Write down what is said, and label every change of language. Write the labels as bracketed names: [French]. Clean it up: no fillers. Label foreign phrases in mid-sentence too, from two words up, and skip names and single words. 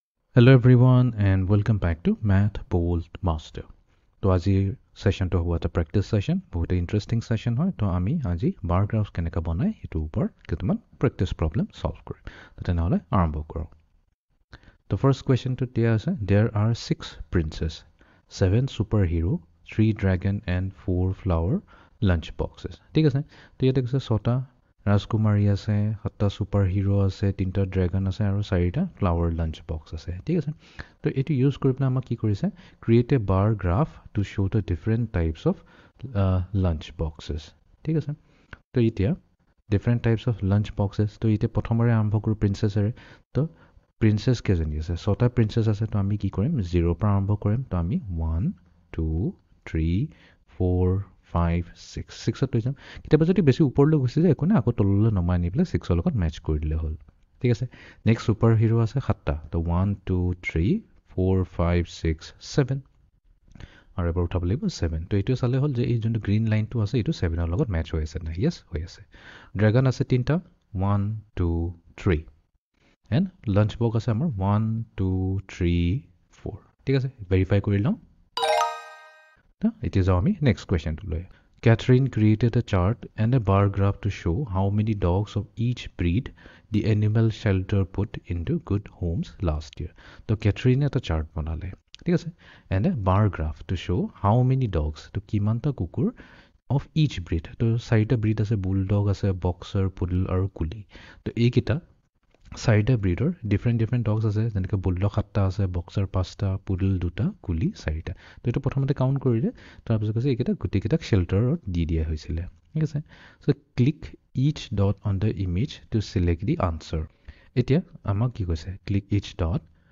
[English] Hello everyone and welcome back to Math Bold Master. [Assamese] তো আজিৰ সেশনটো হ'ব এটা [English] practice session [Assamese] বহুত [English] interesting session [Assamese] হয় তো আমি আজি [English] bar graph [Assamese] কেনেকা বনাই এটো ওপৰত কেইটামান [English] practice problem solve [Assamese] কৰিম তো তেনেহলে আৰম্ভ কৰোঁ [English] The first question to [Assamese] দিয়া আছে [English] There are 6 princes, 7 superhero, 3 dragon and 4 flower lunch boxes. [Assamese] ঠিক আছে তো ইয়াতে কৈছে 6টা ৰাজকুমাৰী আছে 7টা superhero আছে 3টা dragon আছে আৰু 4টা [English] flower lunch box [Assamese] আছে ঠিক আছে তো এটো ইউজ কৰি পেলাই আমাক কি [English] কৰিছে create a bar graph to show the different types of lunch boxes [Assamese] ঠিক আছে তো এতিয়া [English] different types of lunch boxes [Assamese] তো এতিয়া প্ৰথমৰে আৰম্ভ কৰো প্ৰিন্সেছৰে তো প্ৰিন্সেছ কেজনী আছে 6টা প্ৰিন্সেছ আছে তো আমি কি কৰিম 0 পৰা আৰম্ভ কৰিম তো আমি 1 2 3 4 5 6 6 ত যাম কিতাবা যদি বেছি ওপৰলৈ গুছি যায় একো না আকৌ তললৈ নমাই নি পেলাই 6 ৰ লগত মেচ কৰি দিলে হ'ল ঠিক আছে [English] next super hero [Assamese] আছে 7টা তো 1 2 3 4 5 6 7 আৰু এবাৰ উঠাব লাগিব 7 তো এইটো চালে হ'ল যে এই যোনটো গ্ৰীণ লাইনটো আছে এইটো 7 ৰ লগত মেচ হৈ আছে না ইয়েস হৈ আছে ড্ৰাগন আছে 3টা 1 2 3 [English] and lunch box [Assamese] আছে আমাৰ 1 2 3 4 ঠিক আছে ভেৰিফাই কৰি লওঁ এতিয়া যাওঁ আমি নেক্সট কোৱেশ্চনটো লৈ [English] Catherine created a chart and a bar graph to show how many dogs of each breed the animal shelter put into good homes last year. So Catherine [Assamese] এটা chart বনালে ঠিক আছে [English] and a bar graph to show how many dogs [Assamese] তো কিমানটা কুকুৰ [English] of each breed [Assamese] তো 4টা breed আছে bulldog আছে [English] boxer poodle [Assamese] আৰু কুলি তো এইকেইটা 4টা ব্রিডৰ [English] different dogs [Assamese] আছে যেনেকৈ বুলডগ 7টা আছে বক্সাৰ 5টা পুডল 2টা কুলি 4টা তো এটা প্ৰথমতে কাউন্ট কৰিলে তাৰপিছত কৈছে এইকেইটা গুটিকেইটাক শেল্টাৰত দি দিয়া হৈছিল ঠিক আছে সো [English] click each dot on the image to select the answer [Assamese] এতিয়া আমাক কি কৈছে [English] click each dot